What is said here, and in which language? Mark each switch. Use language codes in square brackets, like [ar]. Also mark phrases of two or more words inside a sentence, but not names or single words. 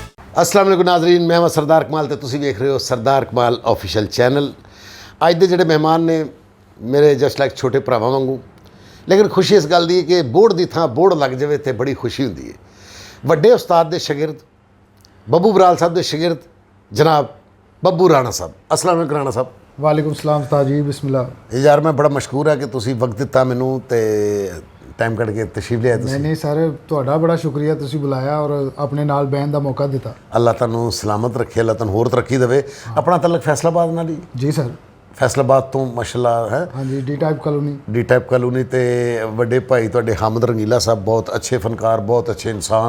[ar] السلام علیکم [pa] ناظرین، میں سردار کمال تو تسی ویکھ رہے ہو سردار کمال آفیشل چینل. اج دے جیہڑے مہمان نے میرے [en] just like [pa] چھوٹے بھراواں وانگوں، لیکن خوشی اس گل دی کہ بورڈ کی تھاں بورڈ لگ جائے تو بڑی خوشی ہندی ہے. وڈے استاد دے شاگرد ببو برال صاحب دے شاگرد جناب ببو رانا صاحب. [ar] السلام علیکم رانا صاحب. وعلیکم السلام [pa] استاد جی, [ar] बिस्मिल्लाह। [pa] یار میں بڑا مشکور ہے کہ تسی وقت دتا مینوں تے ٹائم کڈھ کے تشریف لیا. نہیں سر، تہاڈا بڑا شکریہ, تسی بلایا اور اپنے نال بہن کا موقع دتا. اللہ تہانوں سلامت رکھے، اللہ تہانوں ہور ترقی دیوے۔ اپنا تلک فیصل آباد نال ہی? جی سر. فیصل آباد تو ماشاءاللہ ہے. ہاں جی، ڈی ٹائپ کالونی. ڈی ٹائپ کالونی تے وڈے بھائی تہاڈے حامد رنگیلا صاحب [ur] بہت اچھے فنکار، بہت اچھے انسان.